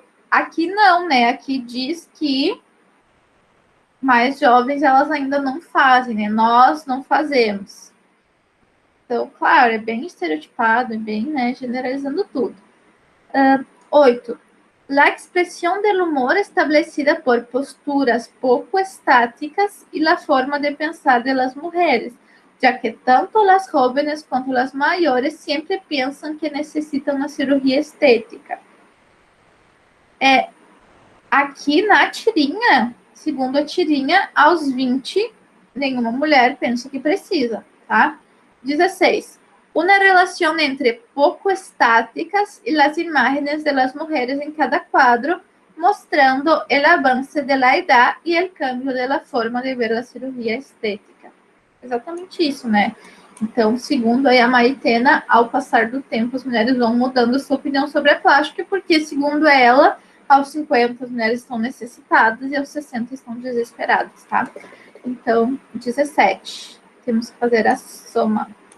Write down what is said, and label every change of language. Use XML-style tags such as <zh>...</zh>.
<pt>Aqui não, né? Aqui diz que mais jovens elas ainda não fazem, né? Nós não fazemos. Então, claro, é bem estereotipado, é bem, né, generalizando tudo. 8.</pt> <es>La expresión del humor establecida por posturas poco estáticas y la forma de pensar de las mujeres, ya que tanto las jóvenes quanto las mayores siempre piensan que necesitan una cirugía estética.</es> <pt>Aqui na tirinha, segundo a tirinha, aos 20, nenhuma mulher pensa que precisa, tá? 16.</pt> <es>Una relación entre poco estáticas y las imágenes de las mujeres en cada cuadro, mostrando el avance de la edad y el cambio de la forma de ver la cirugía estética.</es> <pt>Exatamente isso, né? Então, segundo aí a Maitena, ao passar do tempo, as mulheres vão mudando sua opinião sobre a plástica, porque, segundo ela, aos 50 as mulheres estão necessitadas e aos 60 estão desesperadas, tá? Então, 17. Temos que fazer a soma.</pt>